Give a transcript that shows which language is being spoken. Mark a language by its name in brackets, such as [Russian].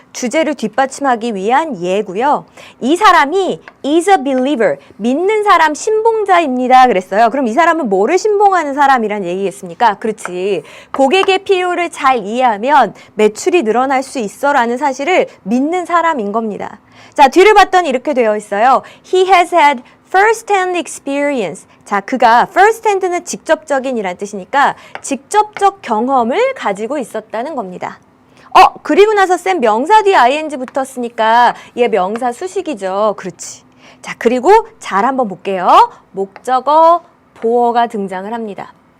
[Korean] 주제를 뒷받침하기 위한 예고요. 이 사람이 [English] is a believer, [Korean] 믿는 사람, 신봉자입니다. 그랬어요. 그럼 이 사람은 뭐를 신봉하는 사람이란 얘기겠습니까? 그렇지. 고객의 필요를 잘 이해하면 매출이 늘어날 수 있어라는 사실을 믿는 사람인 겁니다. 자, 뒤를 봤더니 이렇게 되어 있어요. [English] He has had first-hand experience. [Korean] 자, 그가 first-hand는 직접적인이란 뜻이니까 직접적 경험을 가지고 있었다는 겁니다. 그리고 나서 쌤 명사 뒤에 ing 붙었으니까 얘 명사 수식이죠. 그렇지. 자, 그리고 잘 한번 볼게요. 목적어, 보어가 등장을 합니다.